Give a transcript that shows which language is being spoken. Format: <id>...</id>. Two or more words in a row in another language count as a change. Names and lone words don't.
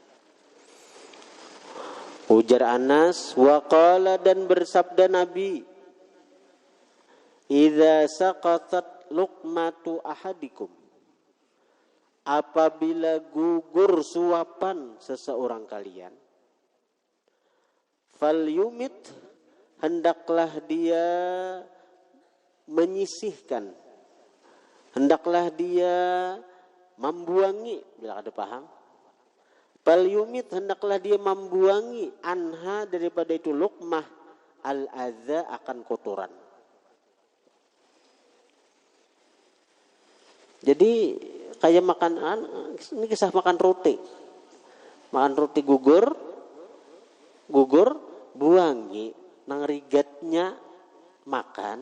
<id>Ujar Anas, waqala dan bersabda Nabi,</id> <ar>إذا سقطت لقمة أحدكم,</ar> <id>apabila gugur suapan seseorang kalian, falyumit, hendaklah dia menyisihkan, hendaklah dia membuangi, bila ada paham. Falyumit, hendaklah dia membuangi anha daripada itu</id> <ar>لقمة الأذى</ar> <id>akan kotoran. Jadi kayak makan ini kisah makan roti.</id> <bjn>Makan roti gugur buangi nang rigatnya makan.</bjn>